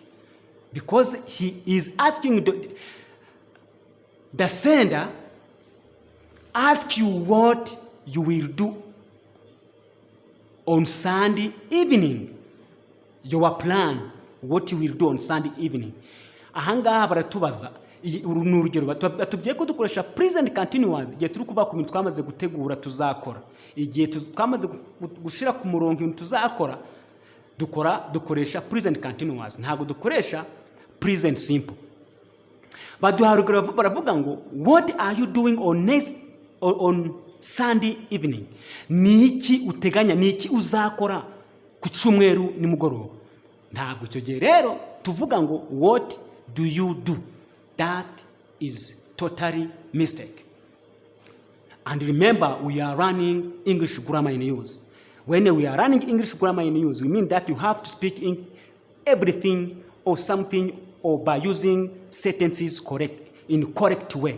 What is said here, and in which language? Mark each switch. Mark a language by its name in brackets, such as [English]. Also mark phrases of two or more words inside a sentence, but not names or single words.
[English] Because he is asking the sender, ask you what you will do on Sunday evening. Your plan, what you will do on Sunday evening. [Kinyarwanda] Ahangaha baratubaza urugero batubye ko dukoresha [English] present continuous [Kinyarwanda] igihe turi kuva ku bintu twamaze gutegura tuzakora. Igihe twamaze gushira ku murongo ibintu tuzakora dukoresha [English] present continuous, [Kinyarwanda] ntago dukoresha [English] present simple. [Kinyarwanda] Baduharugura baravuga ngo, [English] what are you doing on Sunday evening? [Kinyarwanda] Niki uteganya, niki uzakora ku cyumweru nimugoroba? Ntabwo icyo gihe rero tuvuga ngo [English] what do you do? That is totally mistake. And remember, we are running English Grammar in Use. When we are running English Grammar in Use, we mean that you have to speak in everything or something or by using sentences in correct way.